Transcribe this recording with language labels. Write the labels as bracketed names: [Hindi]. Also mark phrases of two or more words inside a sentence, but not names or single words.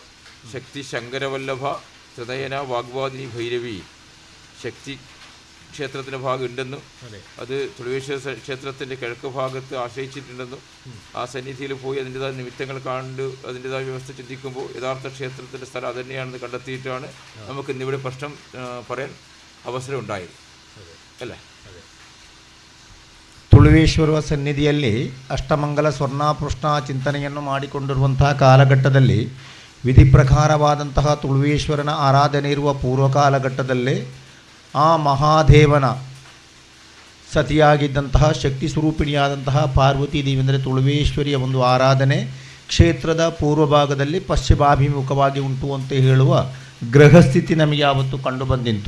[Malayalam] ശക്തി ശങ്കരവല്ലഭ ഹൃദയന വാഗ്വാദിനി ഭൈരവി ശക്തി ക്ഷേത്രത്തിൻ്റെ ഭാഗം ഉണ്ടെന്നും അത് തുളുവേശ്വര ക്ഷേത്രത്തിൻ്റെ കിഴക്ക് ഭാഗത്ത് ആശ്രയിച്ചിട്ടുണ്ടെന്നും ആ സന്നിധിയിൽ പോയി അതിൻ്റെതായ നിമിത്തങ്ങൾ കണ്ട് അതിൻ്റെതായ വ്യവസ്ഥ ചിന്തിക്കുമ്പോൾ യഥാർത്ഥ ക്ഷേത്രത്തിൻ്റെ സ്ഥലം അത് തന്നെയാണെന്ന് കണ്ടെത്തിയിട്ടാണ് നമുക്ക് ഇന്നിവിടെ പ്രശ്നം പറയാൻ അവസരം ഉണ്ടായത് അല്ലേ? [Kannada] ತುಳುವೇಶ್ವರ ಸನ್ನಿಧಿಯಲ್ಲಿ ಅಷ್ಟಮಂಗಲ ಸ್ವರ್ಣಾಪೃಷ್ಣ ಚಿಂತನೆಯನ್ನು ಮಾಡಿಕೊಂಡಿರುವಂತಹ ಕಾಲಘಟ್ಟದಲ್ಲಿ ವಿಧಿ ಪ್ರಕಾರವಾದಂತಹ ತುಳುವೇಶ್ವರನ ಆರಾಧನೆ ಇರುವ ಪೂರ್ವ ಕಾಲಘಟ್ಟದಲ್ಲೇ ಆ ಮಹಾದೇವನ ಸತಿಯಾಗಿದ್ದಂತಹ ಶಕ್ತಿ ಸ್ವರೂಪಿಣಿಯಾದಂತಹ ಪಾರ್ವತಿ ದೇವಿ ಅಂದರೆ ತುಳುವೇಶ್ವರಿಯ ಒಂದು ಆರಾಧನೆ ಕ್ಷೇತ್ರದ ಪೂರ್ವ ಭಾಗದಲ್ಲಿ ಪಶ್ಚಿಮಾಭಿಮುಖವಾಗಿ ಉಂಟು ಅಂತ ಹೇಳುವ ಗ್ರಹಸ್ಥಿತಿ ನಮಗೆ ಆವತ್ತು ಕಂಡು ಬಂದಿತ್ತು.